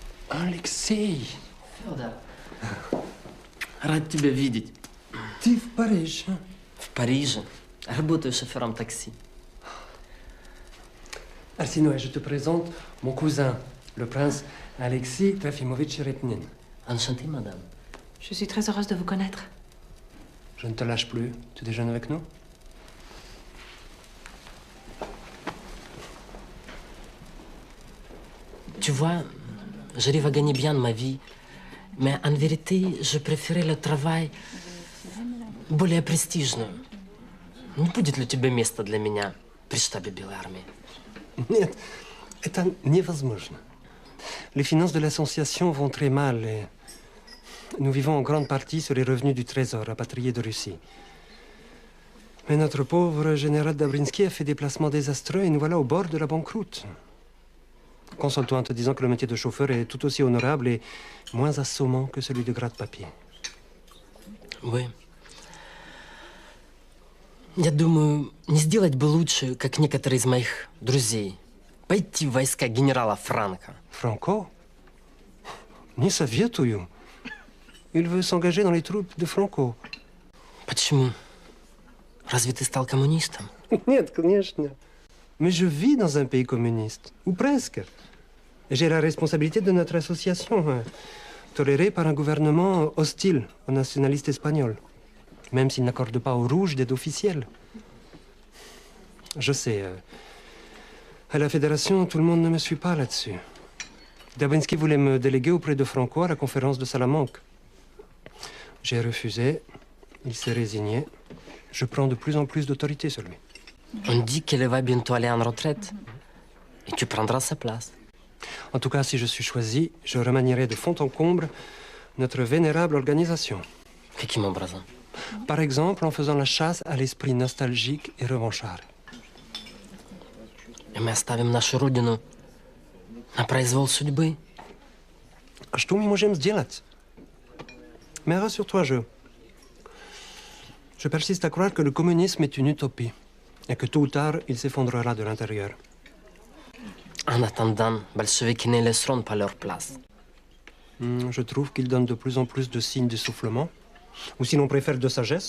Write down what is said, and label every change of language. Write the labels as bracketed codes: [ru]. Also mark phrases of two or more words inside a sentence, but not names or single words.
[ru] Алексей! Федор, рад тебя видеть. Ты в Париже? В Париже. Работаю шофером такси. [fr] Arsinoe, je te présente mon cousin, le prince Alexis Trafimovitch Repnin. Enchanté, madame. Je suis très heureuse de vous connaître. Je ne te lâche plus. Tu déjeunes avec nous? Tu vois, j'arrive à gagner bien ma vie, mais en vérité, je préférais le travail [ru] более престижный. Не будет ли у тебя места для меня при штабе Белой армии? Нет, это невозможно. [fr] Les finances de l'association vont très mal et nous vivons en grande partie sur les revenus du trésor rapatriés de Russie. Mais notre pauvre général Dabrinsky a fait des placements désastreux et nous voilà au bord de la banqueroute. Console-toi en te disant que le métier de chauffeur est tout aussi honorable et moins assommant que celui de gratte-papier. Oui. [ru] Я думаю, не сделать бы лучше, как некоторые из моих друзей. Пойти в войска генерала Франко. Franco? Не советую. [fr] Il veut s'engager dans les troupes de Franco. [ru] Почему? Разве ты стал коммунистом? Нет, конечно. [fr] Mais je vis dans un pays communiste, ou presque. J'ai la responsabilité de notre association, tolérée par un gouvernement hostile aux nationalistes espagnols, même s'il n'accorde pas aux rouges d'aide officielle. Je sais, à la fédération, tout le monde ne me suit pas là-dessus. Dabrinsky voulait me déléguer auprès de Franco à la conférence de Salamanque. J'ai refusé, il s'est résigné. Je prends de plus en plus d'autorité sur lui. On dit qu'elle va bientôt aller en retraite. Et tu prendras sa place. En tout cas, si je suis choisi, je remanierai de fond en comble notre vénérable organisation. [ru] Каким образом? [fr] Par exemple, en faisant la chasse à l'esprit nostalgique et revanchard. [ru] И мы оставим нашу родину на произвол судьбы. А что мы можем сделать? [fr] Mais rassure-toi, je persiste à croire que le communisme est une utopie et que tôt ou tard, il s'effondrera de l'intérieur. En attendant, bolcheviks ne laisseront pas leur place. Je trouve qu'ils donnent de plus en plus de signes d'essoufflement, ou si l'on préfère de sagesse.